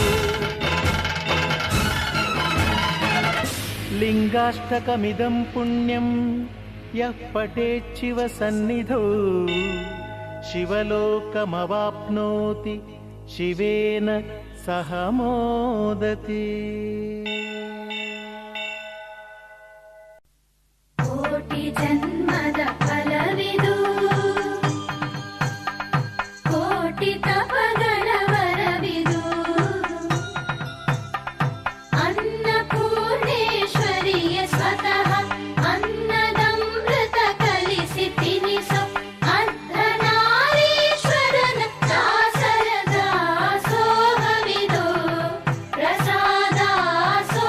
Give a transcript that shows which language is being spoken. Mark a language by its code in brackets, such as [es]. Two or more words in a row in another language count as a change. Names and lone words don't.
[sa] लिङ्गाष्टकमिदं पुण्यं यः पठेच्छिव सन्निधौ शिवलोकमवाप्नोति शिवेन सह मोदति [kn] ಕೋಟಿ ಜನ್ಮದ ಫಲವಿದು ಕೋಟಿ ತಪಗಳ ವರವಿದು ಅನ್ನಪೂರ್ಣೇಶ್ವರಿಯ ಸ್ವತಃ ಅನ್ನದಮೃತ ಕಲಿಸಿ ತಿನಿಸು ಅರ್ಧನಾರೀಶ್ವರನ ದಾಸರ ದಾಸೋಹವಿದು ಪ್ರಸಾದ